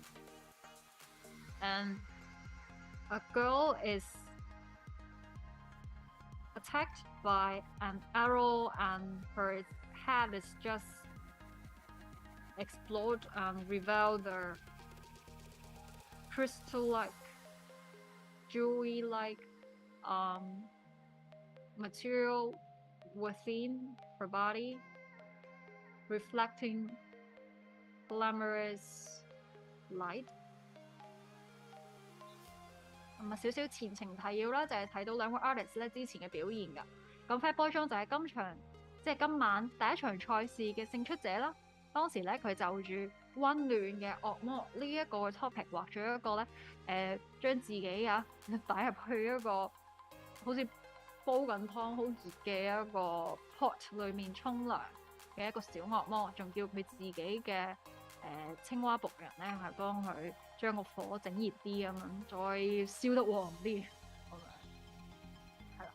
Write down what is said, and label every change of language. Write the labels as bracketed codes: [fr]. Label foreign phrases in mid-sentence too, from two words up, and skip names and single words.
[en] And a girl is attacked by an arrow and her head is just explode and reveal the crystal-like, jewelry-like material within her body, reflecting glamorous light. [yue] 少少前情提要啦，就係睇到兩個 artist 咧之前嘅表現㗎。咁 FATBOYJON 就係今場即係今晚第一場賽事嘅勝出者啦。當時咧佢就住温暖嘅惡魔呢一個 topic 畫咗一個咧將自己擺入去一個好似煲緊湯好熱嘅一個 pot 裡面沖涼嘅一個小惡魔，仲叫佢自己嘅青蛙僕人咧係幫佢將個火整熱啲咁樣，再燒得旺啲咁樣，係啦。